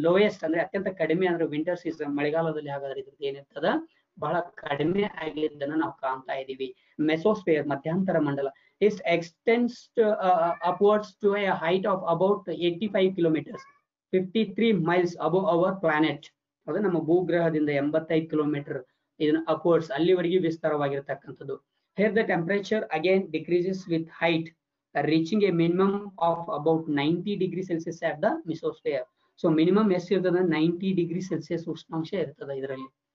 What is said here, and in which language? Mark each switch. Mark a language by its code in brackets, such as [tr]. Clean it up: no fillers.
[kn] Lowest ಅಂದ್ರೆ ಅತ್ಯಂತ ಕಡಿಮೆ ಅಂದ್ರೆ ವಿಂಟರ್ ಸೀಸನ್, ಮಳೆಗಾಲದಲ್ಲಿ ಹಾಗಾದ್ರೆ ಇದ್ರದ್ದು ಏನಿರ್ತದ ಬಹಳ ಕಡಿಮೆ ಆಗಿದ್ದನ್ನ ನಾವು ಕಾಣ್ತಾ ಇದೀವಿ. [en] Mesosphere, ಮಧ್ಯಂತರ ಮಂಡಲ, is extends upwards to a height of about 85 kilometres 53 miles above our planet. [kn] ಹೌದಾ, ನಮ್ಮ ಭೂಗ್ರಹದಿಂದ 85 ಕಿಲೋಮೀಟರ್ ಇದನ್ನ ಅಪ್ವರ್ಡ್ಸ್ ಅಲ್ಲಿವರೆಗೆ ವಿಸ್ತಾರವಾಗಿರ್ತಕ್ಕಂಥದ್ದು. [en] Here the temperature again decreases with height, reaching a minimum of about 90 degrees Celsius at the mesosphere. [kn] So minimum ಎಷ್ಟು ಇರ್ತದ 90 degree Celsius ಉಷ್ಣಾಂಶ ಇರ್ತದ ಇದರಲ್ಲಿ.